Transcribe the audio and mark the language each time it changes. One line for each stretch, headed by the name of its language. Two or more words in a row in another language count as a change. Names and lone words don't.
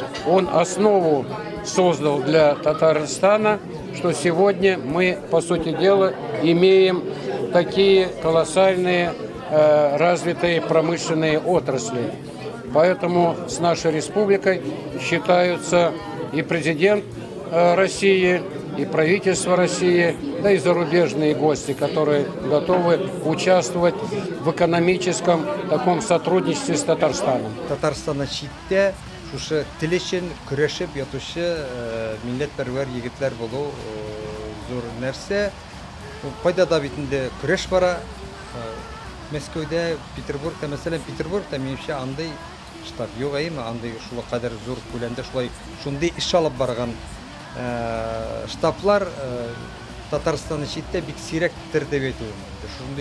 Russian: Он основу создал для Татарстана, что сегодня мы, по сути дела, имеем такие колоссальные развитые промышленные отрасли. Поэтому с нашей республикой считаются и президент России, и правительство России, да и зарубежные гости, которые готовы участвовать в экономическом таком сотрудничестве с Татарстаном.
Tatar: Татарстанның читтә шушы тел өчен көрәшеп ятучы милләтпәрвәр егетләр булу зур нәрсә. Кайда да бит инде көрәш бара. Мәскәүдә, Петербургта, мәсәлән, Петербургта минемчә андый штаб юк, андый шул кадәр зур күләмдә шундый эш алып барган штаблар Татарстанның читтә бик сирәктер дип әйтү.